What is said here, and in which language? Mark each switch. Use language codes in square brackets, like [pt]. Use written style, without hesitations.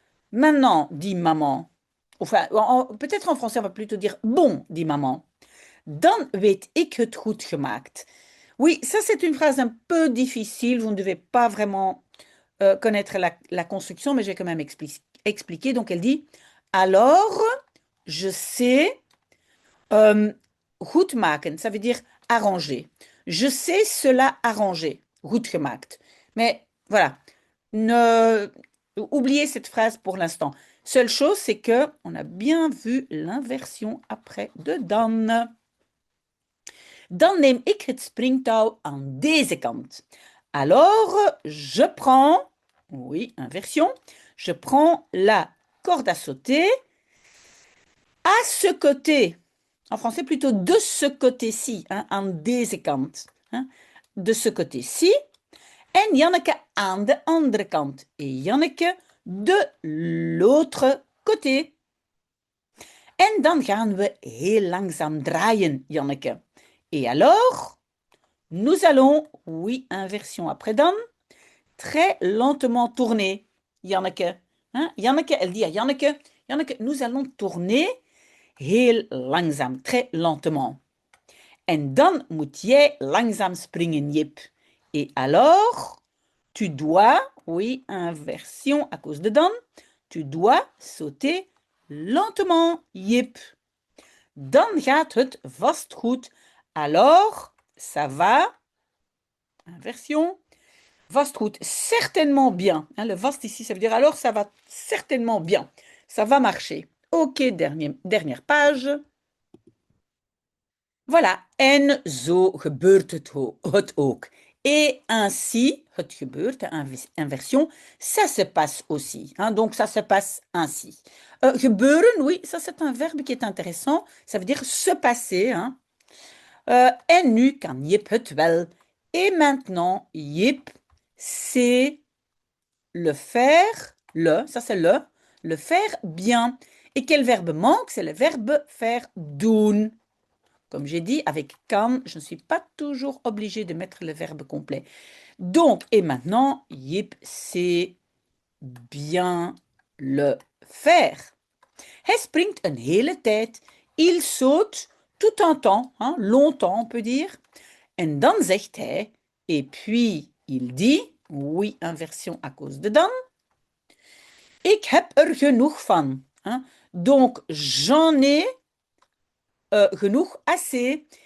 [fr] Maintenant, dit maman. Enfin, peut-être en français, on va plutôt dire bon, dit maman. [nl] Dan weet ik het goed gemaakt. [fr] Oui, ça c'est une phrase un peu difficile. Vous ne devez pas vraiment connaître la construction, mais je vais quand même expliquer. Donc elle dit, alors, je sais goed maken, ça veut dire arranger. Je sais cela arranger, goed gemaakt. Mais voilà, oubliez cette phrase pour l'instant. Seule chose, c'est que on a bien vu l'inversion après de dan. [nl] Dan neem ik het springtouw aan deze kant. [fr] Alors, je prends, oui, inversion, je prends la corde à sauter à ce côté. En français, plutôt de ce côté-ci, hein, [nl] aan deze kant. [fr] Hein, de ce côté-ci. [nl] En Janneke aan de andere kant. [fr] Et Janneke de l'autre côté. [nl] En dan gaan we heel langzaam draaien, Janneke. [fr] Et alors, nous allons, oui, inversion après dan, très lentement tourner, Janneke. Hein? Janneke, elle dit à Janneke, Janneke, nous allons tourner heel langzaam, très lentement. [nl] En dan moet jij langzaam springen, Jip. [fr] Et alors, tu dois, oui, inversion à cause de dan, tu dois sauter lentement, Jip. [nl] Dan gaat het vast goed. [fr] Alors, ça va, inversion, vast goed, certainement bien. Hein, le vast ici, ça veut dire alors ça va certainement bien. Ça va marcher. Ok, dernière page. [nl] Voilà, en zo gebeurt het ook. [fr] Et ainsi, het gebeurt, inversion, ça se passe aussi. Hein, donc, ça se passe ainsi. Gebeuren, oui, ça c'est un verbe qui est intéressant. Ça veut dire se passer. Hein. [nl] En nu kan Jip het wel. [fr] Et maintenant, Jip sait le faire, ça c'est le faire bien. Et quel verbe manque? C'est le verbe faire doen. Comme j'ai dit, avec kan, je ne suis pas toujours obligée de mettre le verbe complet. Donc, et maintenant, Jip sait bien le faire. [nl] Hij springt een hele tijd. [fr] Il saute tout un temps, hein, longtemps on peut dire. [nl] En dan zegt hij, [fr] et puis il dit, oui, inversion à cause de dan. [nl] Ik heb er genoeg van. [fr] Hein. Donc, j'en ai genoeg, assez.